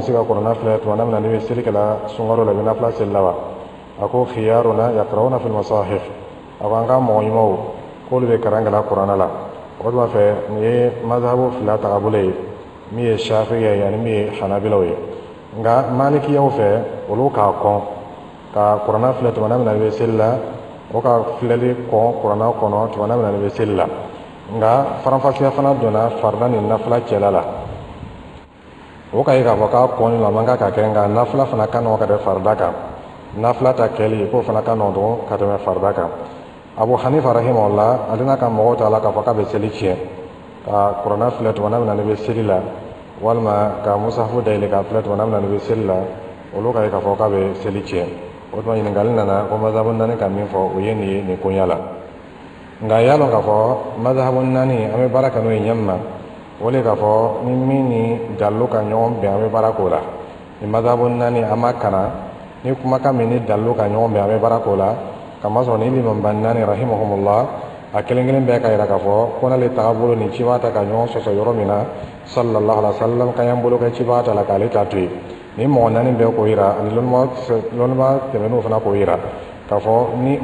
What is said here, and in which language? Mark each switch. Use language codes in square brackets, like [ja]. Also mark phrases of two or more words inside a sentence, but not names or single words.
[bm] se ka kuranna filɛ tuma mina n'i bɛ seli kɛla sunkalo la i bɛ nafila seli la wa a ko [ar] خيارنا يقرؤون في المصاحف [bm] a ko an ka mɔgɔ ɲumanw k'olu bɛ kalan kɛla kuranna la o tuma fɛ nin ye mazhabu fila tagabolo ye min ye shafiya ye ani min ye hanabilaw ye nka malikiyaw fɛ olu k'a kɔn ka kuranna filɛ tuma mina i bɛ seli la o ka filɛli kɔn kuranna kɔnɔ tuma mina i bɛ seli la nka faranfasiya fana donna farida ni nafila cɛla la o ka ye k'a fɔ k'a kɔn la man kan ka kɛ nka nafila fana ka nɔgɔn ka tɛmɛ farida kan nafila ta kɛli k'o fana ka nɔgɔn ka tɛmɛ farida kan abu hanifa rahimahullah ale n'a ka mɔgɔw ta la k'a fɔ k'a bɛ seli tiɲɛ ka kuranna filɛ tuma mina i bɛ seli la walima ka musahafu dayɛlɛ k'a filɛ tuma mina i bɛ seli la olu ka ye k'a fɔ k'a bɛ seli tiɲɛ o tuma ɲininkali nana ko mazhabu naani ka min fɔ o ye nin ye nin koɲa la nka y'a dɔn k'a fɔ mazhabu naani an bɛ baara kɛ n'o ye ɲɛmi ma o le k'a fɔ ni min ni dalilu ka ɲɔgɔn bɛn an bɛ baara k'o la ni mazhabu naani an ma kalan ni kumakan min ni dalilu ka ɲɔgɔn bɛn an bɛ baara k'o la kamasɔrɔ ni limamba naani rahimahumullah a kelen kelen bɛɛ ka yira k'a fɔ ko n'ale tagabolo ni ci b'a ta ka ɲɔgɔn sɔsɔ yɔrɔ min na [ar] صلى الله عليه وسلم [bm] ka y'an bolo kɛ ci b'a ta la k'ale ta to yen ni mɔgɔ naani bɛɛ k'o yira ani lɔnniba tɛmɛn'o fana k'o yira k'a fɔ ni